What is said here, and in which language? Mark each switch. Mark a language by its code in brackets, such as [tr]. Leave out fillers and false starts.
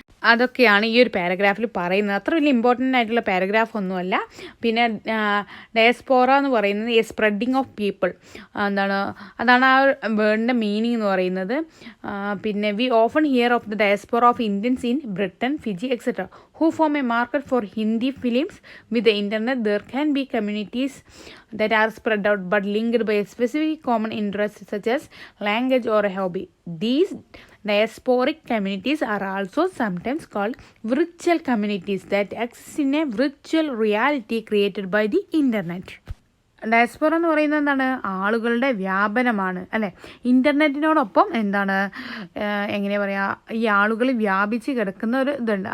[ml] അതൊക്കെയാണ് ഈ ഒരു പാരഗ്രാഫിൽ പറയുന്നത്. അത്ര വലിയ ഇമ്പോർട്ടൻ്റ് ആയിട്ടുള്ള പാരഗ്രാഫ് ഒന്നുമല്ല. പിന്നെ ഡയസ്പോറ എന്ന് പറയുന്നത് [en] a spreading of people, [ml] അതാണ് ആ വേർഡിൻ്റെ മീനിങ് എന്ന് പറയുന്നത്. പിന്നെ [en] We often hear of the diaspora of Indians in Britain, Fiji et cetera who form a market for Hindi films. With the internet, there can be communities that are spread out but linked by a specific common interest such as language or a hobby. These diasporic communities are also sometimes called virtual communities that exist in a virtual reality created by the internet. [ml] Diaspora എന്ന് പറയുന്നത് എന്താണ്? ആളുകളുടെ വ്യാപനമാണ് അല്ലേ. ഇൻ്റർനെറ്റിനോടൊപ്പം എന്താണ് എങ്ങനെ പറയുക, ഈ ആളുകൾ വ്യാപിച്ച് കിടക്കുന്ന ഒരു ഇതുണ്ട്.